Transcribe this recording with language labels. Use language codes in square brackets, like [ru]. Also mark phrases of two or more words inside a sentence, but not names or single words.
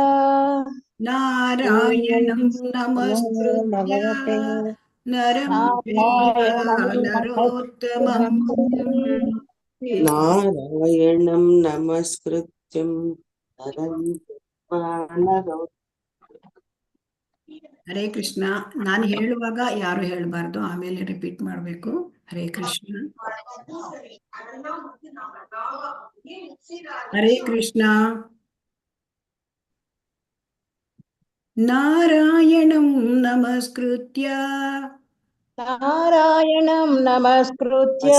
[sa] ನಾರಾಯಣಂ ನಮಸ್ಕೃತ್ಯ ನರಂ ಚೈವ ನರೋತ್ತಮಂ ನಾರಾಯಣಂ ನಮಸ್ಕೃತ್ಯಂ ನರಂ ಚೈವ ನರೋತ್ತಮಂ. [kn] ಹರೇ ಕೃಷ್ಣ. ನಾನು ಹೇಳುವಾಗ ಯಾರು ಹೇಳಬಾರ್ದು, ಆಮೇಲೆ ರಿಪೀಟ್ ಮಾಡಬೇಕು. ಹರೇ ಕೃಷ್ಣ. ಹರೇ ಕೃಷ್ಣ. [sa] ನಾರಾಯಣಂ ನಮಸ್ಕೃತ್ಯ ನಾರಾಯಣಂ ನಮಸ್ಕೃತ್ಯ